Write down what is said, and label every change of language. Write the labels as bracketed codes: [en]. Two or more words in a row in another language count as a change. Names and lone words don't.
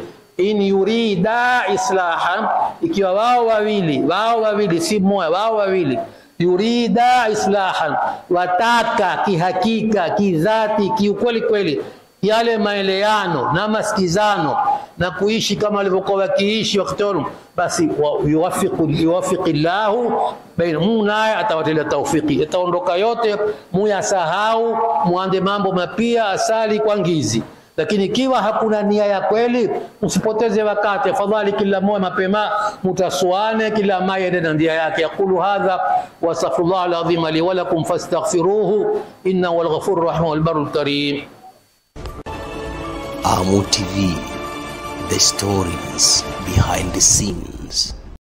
[ar] إن يريدا إصلاحا, [sw] ikiwa wao wawili si mmoja, wao wawili [ar] يريدا إصلاحا, [sw] wataka kihakika, kidhati, kiukweli kweli yale maeleano na masikizano na kuishi kama walivyokuwa wakiishi wakati wao, basi [ar] يوفق الله بينهما, [sw] naye atawatilia taufiki. Itaondoka yote, muyasahau, muande mambo mapya, asali kwa ngizi. Lakini ikiwa hakuna nia ya kweli, usipoteze wakati, afadhali kila mmoja mapema mutasuane, kila mmoja ende na ndia yake. [ar] أقول هذا وأستغفر الله العظيم لي ولكم فاستغفروه إنه هو الغفور الرحيم والبر الكريم. [en] AMU TV, the stories behind the scenes.